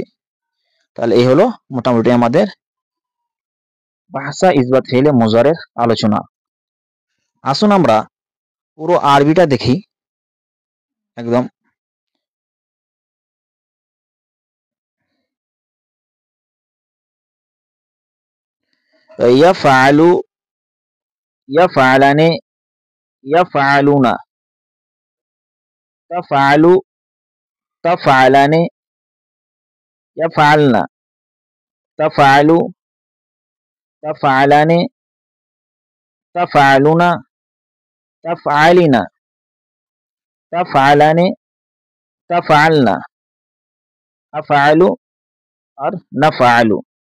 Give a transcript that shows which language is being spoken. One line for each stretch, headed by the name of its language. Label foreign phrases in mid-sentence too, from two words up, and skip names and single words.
Bangla: তাহলে এই হলো মোটামুটি আমাদের ভাষা ইসবাত ফেলে মুজারের আলোচনা। আসুন আমরা পুরো আরবিটা দেখি একদম।
Arabic: ইয়াফআলু, يفعلان، يفعلون, تفعل، تفعلان، يفعلن، تفعل، تفعلان، تفعلون، تفعلين، تفعلان، تفعلن، أفعل আর নাফআলু।